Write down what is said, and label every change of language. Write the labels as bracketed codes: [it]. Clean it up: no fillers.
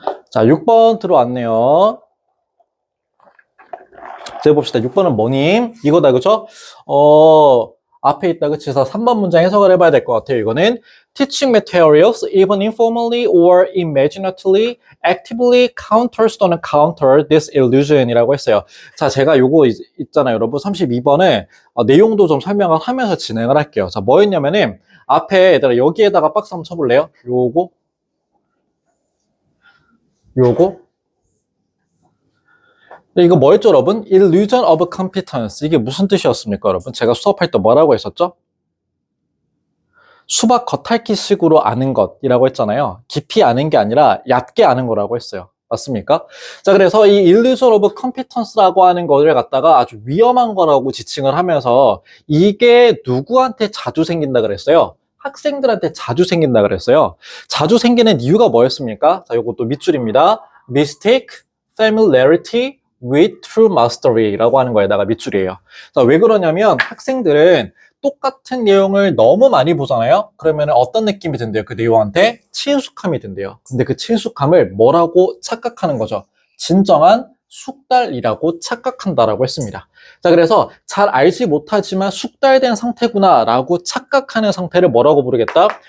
[ko] 자, 6번 들어왔네요. 자, 봅시다. 6번은 뭐님? 이거다, 그죠? 앞에 있다, 그치? 그래서 3번 문장 해석을 해봐야 될 것 같아요. 이거는 [en] teaching materials, even informally or imaginatively, actively counters [ko] 또는 [en] counter this illusion [ko] 이라고 했어요. 자, 제가 요거 있잖아요, 여러분. 32번에 내용도 좀 설명을 하면서 진행을 할게요. 자, 뭐였냐면은 앞에 얘들아 여기에다가 박스 한번 쳐볼래요? 요거 이거 뭐였죠, 여러분? [en] illusion of competence. [ko] 이게 무슨 뜻이었습니까, 여러분? 제가 수업할 때 뭐라고 했었죠? 수박 겉핥기식으로 아는 것이라고 했잖아요. 깊이 아는 게 아니라 얕게 아는 거라고 했어요. 맞습니까? 자, 그래서 이 [en] illusion of competence [ko] 라고 하는 거를 갖다가 아주 위험한 거라고 지칭을 하면서 이게 누구한테 자주 생긴다 그랬어요? 학생들한테 자주 생긴다 그랬어요. 자주 생기는 이유가 뭐였습니까? 자, 요것도 밑줄입니다. [en] mistake, familiarity with true mastery [ko] 라고 하는 거에다가 밑줄이에요. 자, 왜 그러냐면 학생들은 똑같은 내용을 너무 많이 보잖아요. 그러면 어떤 느낌이 든대요? 그 내용한테 친숙함이 든대요. 근데 그 친숙함을 뭐라고 착각하는 거죠? 진정한 숙달이라고 착각한다라고 했습니다. 자, 그래서 잘 알지 못하지만 숙달된 상태구나 라고 착각하는 상태를 뭐라고 부르겠다?